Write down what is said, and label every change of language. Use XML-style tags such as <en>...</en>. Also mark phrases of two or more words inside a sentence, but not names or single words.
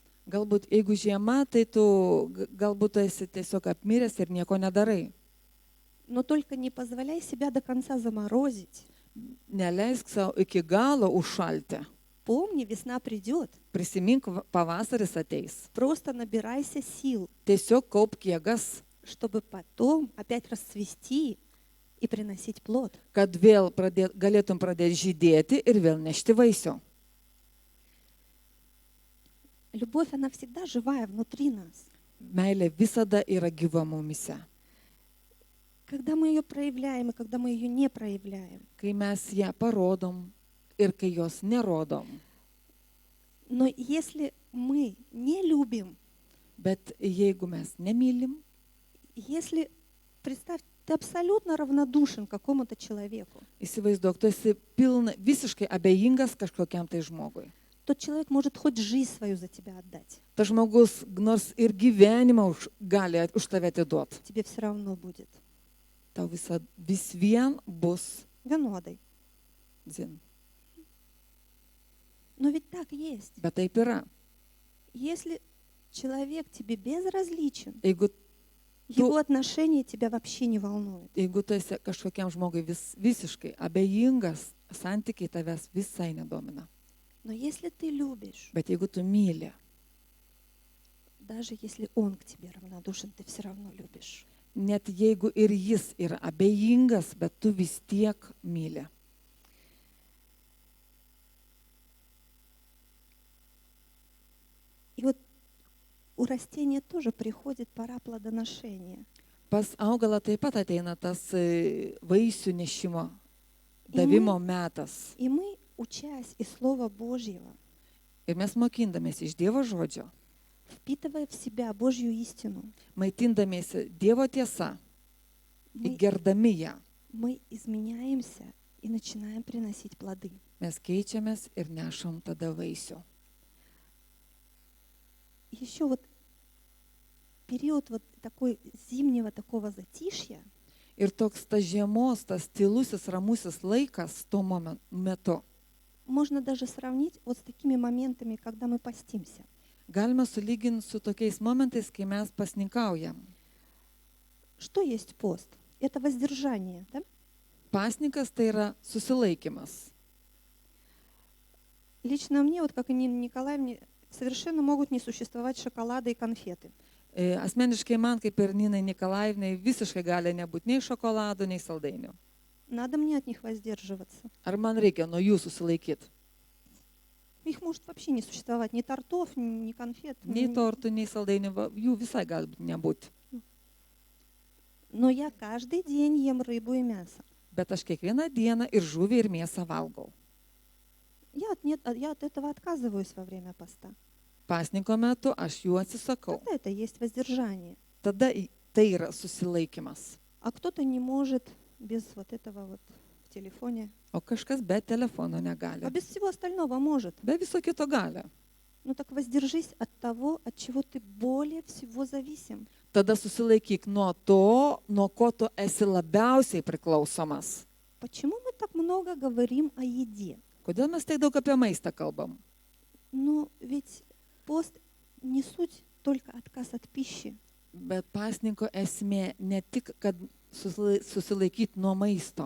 <lt>Galbūt jeigu žiema, tai tu galbūt esi tiesiog apmiręs ir nieko nedarai.</lt> <ru>Но только не позволяй себя до конца заморозить.</ru> <lt>Neleisk savo iki galo užšalti.</lt> <ru>Помни, весна придет.</ru> <lt>Prisimink, pavasaris ateis.</lt> <ru>Просто набирайся сил,</ru> <lt>Tiesiog kaupk jėgas,</lt> <ru>чтобы потом опять расцвести и приносить плод.</ru> <lt>kad vėl galėtum pradėti žydėti ir vėl nešti vaisių.</lt> <ru>Любовь, она всегда живая внутри нас.</ru> <lt>Meilė visada yra gyva mumise.</lt> <ru>Когда мы ее проявляем и когда мы ее не проявляем.</ru> <lt>Kai mes ją parodom ir kai jos nerodom.</lt> <ru>Но если мы не любим,</ru> <lt>Bet jeigu mes nemylim,</lt> <ru>если, представь, ты абсолютно равнодушен к какому-то человеку,</ru> <lt>įsivaizduok, tu esi visiškai abejingas kažkokiam tai žmogui.</lt> <ru>тот человек может хоть жизнь свою за тебя отдать.</ru> <lt>Tas žmogus nors ir gyvenimą gali už tave atiduoti.</lt> <ru>Тебе все равно будет.</ru> <lt>Tau vis vien bus Vienodai. dzin.</lt> <ru>Но ведь так есть.</ru> <lt>Bet taip yra.</lt> <ru>Если человек тебе безразличен,</ru> <lt>Jeigu</lt> <ru>его отношения тебя вообще не волнуют.</ru> <lt>tu esi kažkokiam žmogui visiškai abejingas, santykiai tavęs visai nedomina.</lt> <ru>Но если ты любишь,</ru> <lt>Bet jeigu tu myli,</lt> <ru>даже если он к тебе равнодушен, ты все равно любишь.</ru> <lt>net jeigu ir jis yra abejingas, bet tu vis tiek myli.</lt> <ru>И вот у растения тоже приходит пора плодоношения.</ru> <lt>Pas augalą taip pat ateina tas vaisių nešimo, davimo metas.</lt> <ru>И мы, учась из Слова Божьего,</ru> <lt>Ir mes mokindamės iš Dievo žodžio,</lt> <ru>впитывая в себя Божью истину,</ru> <lt>maitindamiesi Dievo tiesa, gerdami ją,</lt> <ru>мы изменяемся и начинаем приносить плоды.</ru> <lt>mes keičiamės ir nešam tada vaisių.</lt> <ru>Еще вот период вот такой зимнего такого затишья,</ru> <lt>Ir toks tas žiemos, tas tylusis, ramusis laikas tuo metu</lt> <ru>можно даже сравнить вот с такими моментами, когда мы постимся.</ru> <lt>galima sulyginti su tokiais momentais, kai mes pasninkaujam.</lt> <ru>Что есть пост? Это воздержание, да?</ru> <lt>Pasninkas tai yra susilaikimas.</lt> <ru>Лично мне, вот как и Нине Николаевне, совершенно могут не существовать шоколады и конфеты.</ru> <lt>Asmeniškai man, kaip ir Ninai Nikolaivnai, visiškai gali nebūti nei šokolado, nei saldainių.</lt> <ru>Надо мне от них воздерживаться.</ru> <lt>Ar man reikia nuo jų susilaikyti?</lt> <ru>Их может вообще не существовать, ни тортов, ни конфет.</ru> <lt>Nei tortų, nei saldainių, jų visai gali nebūti.</lt> <ru>Но я каждый день ем рыбу и мясо.</ru> <lt>Bet aš kiekvieną dieną ir žuvį, ir mėsą valgau.</lt> <ru>Я от этого отказываюсь во время поста.</ru> <lt>Pasninko metu aš jų atsisakau.</lt> <ru>Тогда это есть воздержание.</ru> <lt>Tada tai yra susilaikimas.</lt> <ru>А кто-то не может без вот этого вот в телефоне.</ru> <lt>O kažkas be telefono</lt> <ru>А</ru> <lt>negali.</lt> <ru>без всего остального может.</ru> <lt>Be viso kito gali.</lt> <ru>Ну так воздержись от того, от чего ты более всего зависим.</ru> <lt>tada susilaikyk nuo to, nuo ko tu esi labiausiai priklausomas.</lt> <ru>Почему мы так много говорим о еде?</ru> <lt>Kodėl mes tiek daug apie maistą kalbam?</lt> <ru>Ну ведь пост не суть только отказ от пищи.</ru> <lt>Bet pasninko esmė ne tik, kad susilaikyti nuo maisto.</lt>